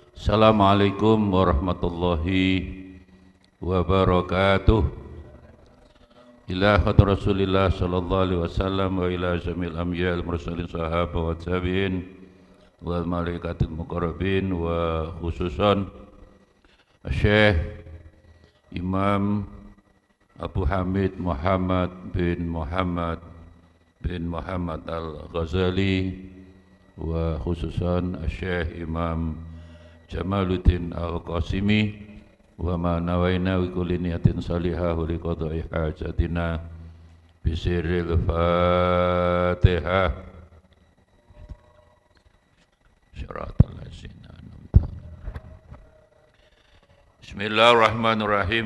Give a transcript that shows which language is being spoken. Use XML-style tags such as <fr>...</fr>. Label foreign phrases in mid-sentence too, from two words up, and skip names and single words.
<ar>السلام عليكم ورحمة الله وبركاته. إلى حضرة رسول الله صلى الله عليه وسلم وإلى جميع الأنبياء والمرسلين صحابة وتابعين والملائكة المقربين وخصوصا شيخ إمام أبو حامد محمد بن محمد الغزالي وخصوصا شيخ إمام جمال الدين القاسمي وما نوينا وكل نية صالحة لقضاء حاجتنا بسر الفاتحة. صراط الذين أنعمت. Bismillahirrahmanirrahim.</ar>